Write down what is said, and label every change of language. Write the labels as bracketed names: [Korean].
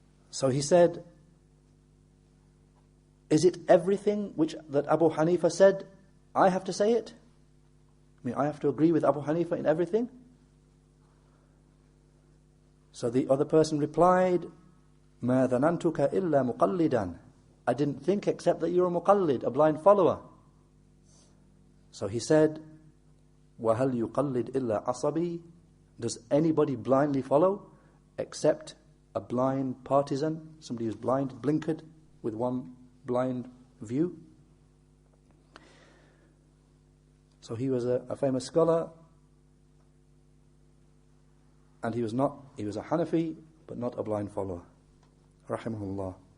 [English] So he said, is it everything that Abu Hanifa said, I have to say it? I mean, I have to agree with Abu Hanifa in everything? So the other person replied, [Arabic] مَا ظَنَنْتُكَ إِلَّا مُقَلِّدًا. [English] I didn't think except that you're a muqallid, a blind follower. So he said, [Arabic] وَهَلْ يُقَلِّدْ إِلَّا عَصَبِي. [English] Does anybody blindly follow except a blind partisan, somebody who's blind, blinkered with one blind view? So he was a famous scholar, and he was a Hanafi, but not a blind follower. Rahimahullah.